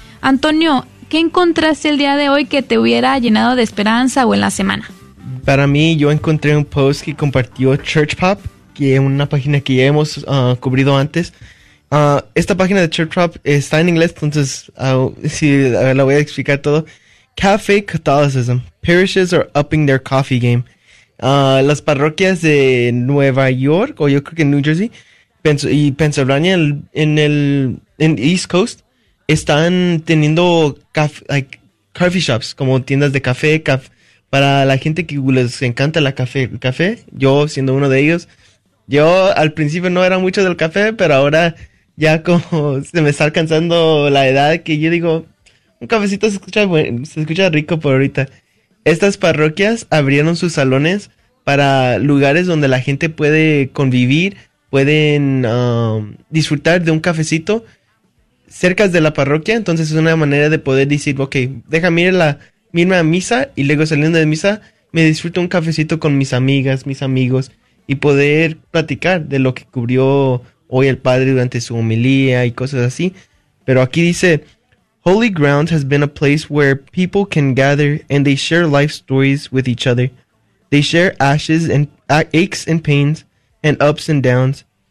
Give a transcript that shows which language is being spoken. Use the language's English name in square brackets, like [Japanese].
[Spanish] Antonio, ¿qué encontraste el día de hoy que te hubiera llenado de esperanza o en la semana? Para mí, yo encontré un post que compartió Church Pop, que es una página que ya hemos cubrido antes. Esta página de Church Pop está en inglés, entonces la voy a explicar todo. [English] Cafe Catholicism. Parishes are upping their coffee game. [Spanish] Las parroquias de Nueva York, o yo creo que New Jersey, y Pensilvania, en East Coast, están teniendo coffee shops, como tiendas de café, para la gente que les encanta el café, yo siendo uno de ellos, yo al principio no era mucho del café, pero ahora ya como se me está alcanzando la edad que yo digo, un cafecito se escucha rico por ahorita. Estas parroquias abrieron sus salones para lugares donde la gente puede convivir, pueden disfrutar de un cafecito cerca de la parroquia. Entonces es una manera de poder decir, ok, déjame irme a misa y luego saliendo de misa me disfruto un cafecito con mis amigas, mis amigos y poder platicar de lo que cubrió hoy el padre durante su homilía y cosas así. [English] Pero aquí dice, Holy Ground has been a place where people can gather and they share life stories with each other. They share ashes and aches and pains and ups and downs.